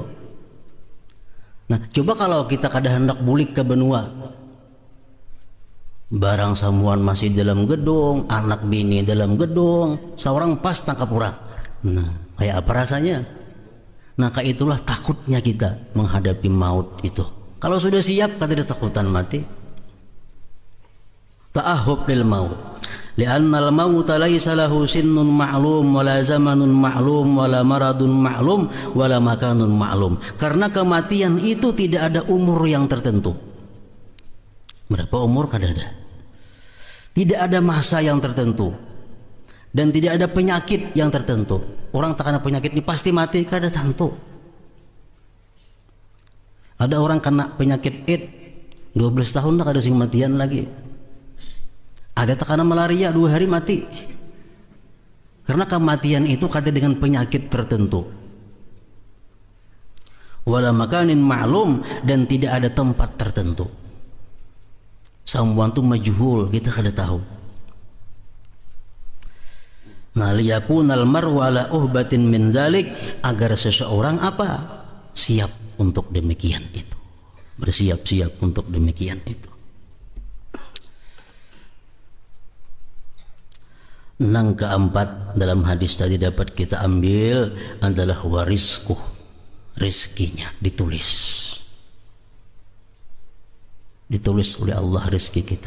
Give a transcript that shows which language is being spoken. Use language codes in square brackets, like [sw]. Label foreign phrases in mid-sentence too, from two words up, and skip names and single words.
[bjn] Nah coba kalau kita kada hendak bulik ke benua, barang samuan masih dalam gedung, anak bini dalam gedung, seorang pas tangkap orang. [id] Nah kayak apa rasanya? Nah kayak itulah takutnya kita menghadapi maut itu. Kalau sudah siap kada ada takutan mati. [ar] تأهب للموت لأن الموت ليس له سن معلوم ولا زمان معلوم ولا مرض معلوم ولا مكان معلوم. [id] Karena kematian itu tidak ada umur yang tertentu. [bjn] Berapa umur kada ada. [id] Tidak ada masa yang tertentu. Dan tidak ada penyakit yang tertentu. [bjn] Orang tak kena penyakit ini pasti mati, kada tentu. Ada orang kena penyakit AIDS 12 tahun dah kada sing matian lagi. Ada tak kena malaria 2 hari mati. Karena kematian itu kada dengan penyakit tertentu. [ar] ولا مكان معلوم, [id] dan tidak ada tempat tertentu. [bjn] Samuan tu majhul, kita kada tahu. [ar] Nah ليكون المرء على أهبة من ذلك, [id] agar seseorang apa? Siap untuk demikian itu. Bersiap-siap untuk demikian itu. Yang keempat dalam hadis tadi dapat kita ambil adalah warisku, rizkinya ditulis oleh Allah rezeki kita.